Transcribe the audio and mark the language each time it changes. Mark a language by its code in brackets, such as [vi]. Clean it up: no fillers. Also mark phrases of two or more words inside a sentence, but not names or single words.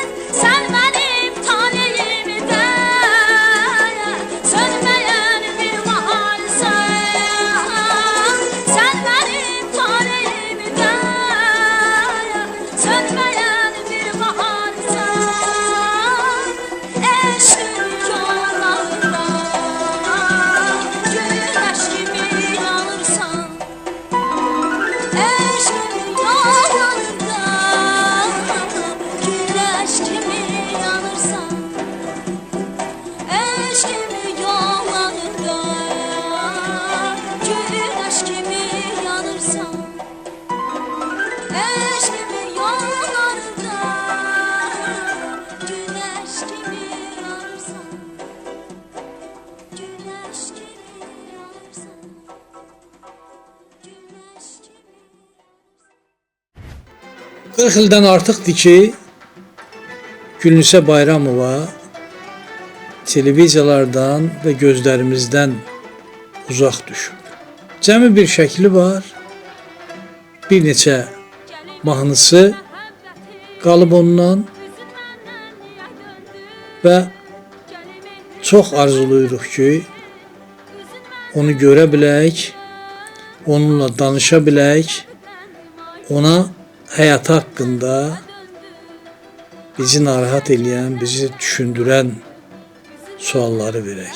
[az] Sən mənim talihimdən, sönməyən bir baharsan. Sən mənim talihimdən, sönməyən bir baharsan. Eşqin yollarında, [tr] güneş gibi [az] yanırsan. Eşqin yollarında, [tr] güneş gibi [az] yanırsan. Eşqin yollarında, [tr] güneş gibi [az] yanırsan. Eşqin yollarında, [tr] güneş gibi [az] yanırsan. [tr] Güneş gibi [az] yanırsan. [tr] Güneş gibi. [az] 40 ildən artıqdır ki, Gülnisə Bayramova televiziyalardan və gözlərimizdən uzaq düşüb. Cəmi bir şəkli var, bir neçə mahnısı qalıb ondan və çox arzuluyuruq ki, onu görə bilək, onunla danışa bilək, ona həyatı haqqında bizi narahat edən, bizi düşündürən sualları verək.